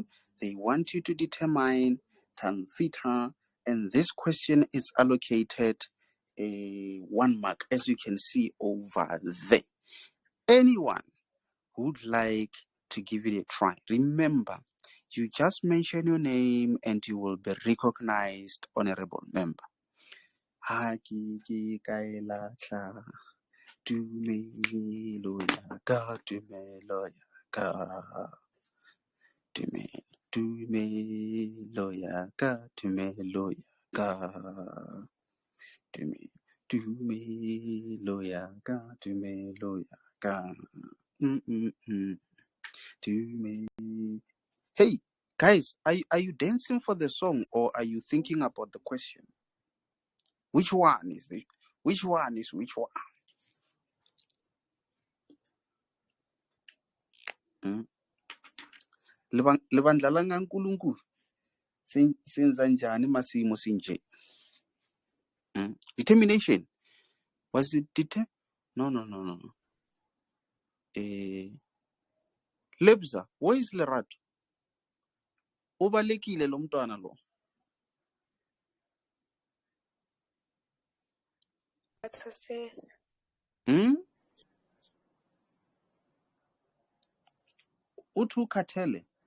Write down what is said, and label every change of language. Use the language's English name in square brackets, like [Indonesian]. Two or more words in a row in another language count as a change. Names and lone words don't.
[English] They want you to determine tan theta, and this question is allocated a 1 mark, as you can see over there. Anyone who'd like to give it a try, remember, you just mention your name and you will be recognized, honorable member. [Southern Sotho] Ha ke kae lahla tumelo ya ka, tumelo ya ka, tumelo ya ka, tumelo ya ka, tumelo ya ka, tumelo ya ka. [English] Hey, guys, are you dancing for the song or are you thinking about the question? Which one is the which one is which one? [Zulu] Libandla la kaNkulunkulu senza njani masimo sinje? [English] Determination. Was it No. Lebza, where is Lerato? [Zulu] Ubalekile lo mntwana lo. Uthi ukhathele.